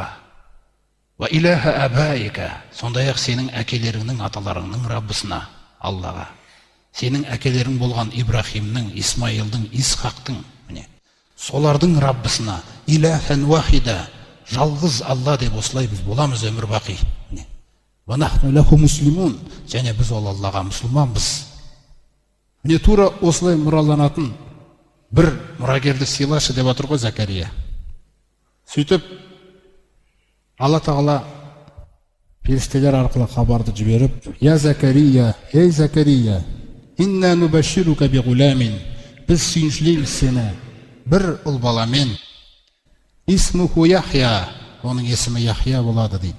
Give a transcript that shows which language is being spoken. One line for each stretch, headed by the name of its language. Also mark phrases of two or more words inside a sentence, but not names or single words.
Arabic: وإله آبائك,
Kazakh: сондай-ақ сенің әкелеріңнің, аталарыңның Раббысына, Аллаға. Сенің әкелерің болған Ибрахимнің, Исмаилдың, Исхақтың, солардың Раббысына,
Arabic: إلها واحدا,
Kazakh: жалғыз Алла деп осылай біз боламыз өмір бақи.
Arabic: ونحن له مسلمون,
Kazakh: және біз ол Аллаға мұсылманбыз. Міне тура осылай мұраланатын бір мұрагерді сыйлашы деп отыр ғой Закария. Сөйтіп Алла Тағала періштелер арқылы хабарды жіберіп, я Закария, ей Закария,
Arabic: إنا نبشرك بغلام,
Kazakh: біз сүйіншілейміз сені бір ұл баламен,
Arabic: اسمه يحيى,
Kazakh: оның есімі Яхия болады дейді.